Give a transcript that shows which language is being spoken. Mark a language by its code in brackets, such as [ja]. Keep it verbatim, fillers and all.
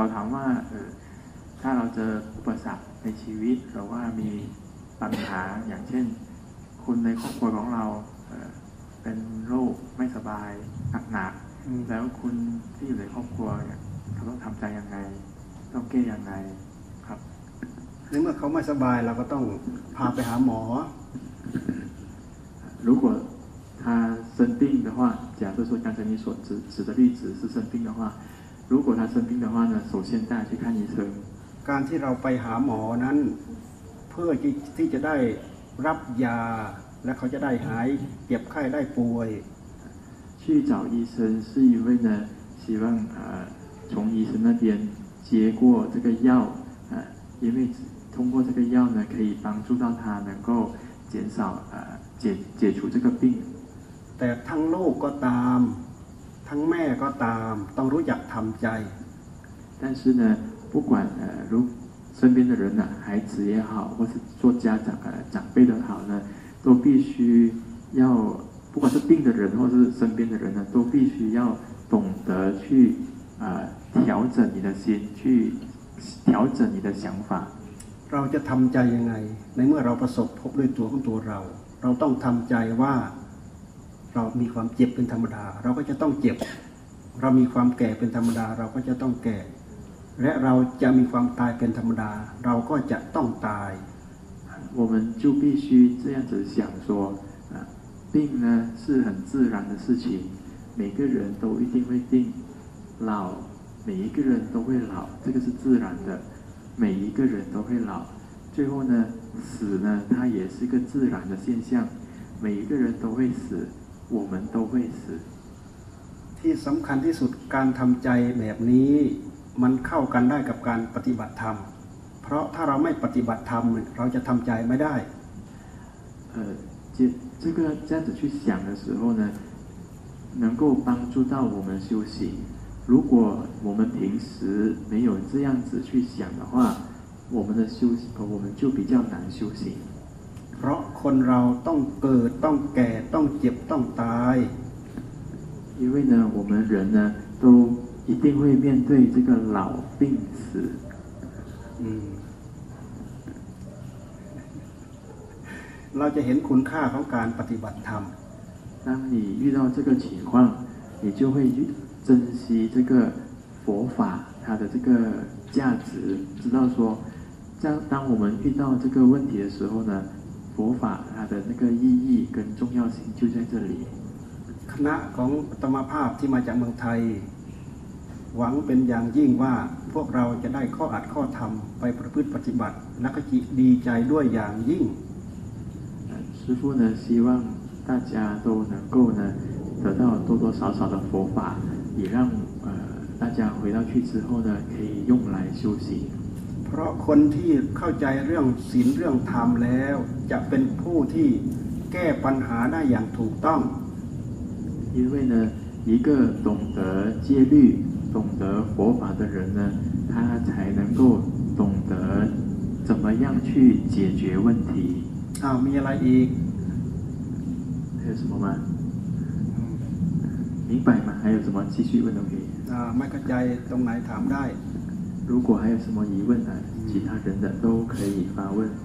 [th] เขาถามว่าเออถ้าเราเจออุปสรรคในชีวิตหรือว่ามีปัญหาอย่างเช่นคนในครอบครัวของเราเออเป็นโรคไม่สบายหนักๆแล้วคุณที่อยู่ในครอบครัวเนี่ยเขาต้องทำใจยังไงต้องแก้ยังไงครับ ในเมื่อเขาไม่สบายเราก็ต้องพาไปหาหมอ [zh] 如果他生病的话，假设说刚才你所指指的例子是生病的话，如果他生病的话呢，首先带去看医生。 [th] การที่เราไปหาหมอนั้นเพื่อที่จะได้รับยาและเขาจะได้หายเจ็บไข้ได้ป่วย [zh] 去找医生是因为呢，希望啊从医生那边接过这个药啊，因为通过这个药呢，可以帮助到他能够减少啊。解解除这个病， [th] แต่ทั้งโลกก็ตามทั้งแม่ก็ตามต้องรู้จักทำใจ [zh] 但是呢不管呃如身边的人呢孩子也好或是做家长呃长辈的好呢都必须要不管是病的人或是身边的人呢都必须要懂得去呃调整你的心去调整你的想法 [th] เราจะทำใจยังไงในเมื่อเราประสบพบด้วยตัวของตัวเราเราต้องทำใจว่าเรามีความเจ็บเป็นธรรมดาเราก็จะต้องเจ็บเรามีความแก่เป็นธรรมดาเราก็จะต้องแก่และเราจะมีความตายเป็นธรรมดาเราก็จะต้องตาย [zh] 我们就必须这样子想说啊病呢是很自然的事情每个人都一定会病老每一个人都会老这个是自然的每一个人都会老最后呢死呢它也是一个自然的现象每一个人都会死我们都会死 [th] ที่สำคัญที่สุดการทำใจแบบนี้มันเข้ากันได้กับการปฏิบัติธรรมเพราะถ้าเราไม่ปฏิบัติธรรมเราจะทำใจไม่ได้ [zh] เอ่อ这这个这样子去想的时候呢能够帮助到我们修行如果我们平时没有这样子去想的话我们的修行我们就比较难修行 [th] เพราะคนเราต้องเกิดต้องแก่ต้องเจ็บต้องตาย [zh] 因为呢我们人呢都一定会面对这个老病死 [th] 嗯เราจะเห็นคุณค่าของการปฏิบัติธรรม [zh] 当你遇到这个情况你就会珍惜这个佛法它的这个价值知道说当当我们遇到这个问题的时候呢佛法它的那个意义跟重要性就在这里 [th] คณะของอาตมาภาพที่มาจากเมืองไทยหวังเป็นอย่างยิ่งว่าพวกเราจะได้ข้ออัดข้อธรรมไปประพฤติปฏิบัติและก็ดีใจด้วยอย่างยิ่ง [zh] 师父呢希望大家都能够呢得到多多少少的佛法也让呃大家回到去之后呢可以用来修行 [th] เพราะคนที่เข้าใจเรื่องศีลเรื่องธรรมแล้วจะเป็นผู้ที่แก้ปัญหาได้อย่างถูกต้อง [zh] 因为呢一个懂得戒律懂得佛法的人呢他才能够懂得怎么样去解决问题 [th] อ้าวมีอะไรอีก [zh] 还有什么吗明白吗还有什么继续问都可以 [th] อ่าไม่เข้าใจตรงไหนถามได้ [zh] 如果还有什么疑问呢其他人的都可以发问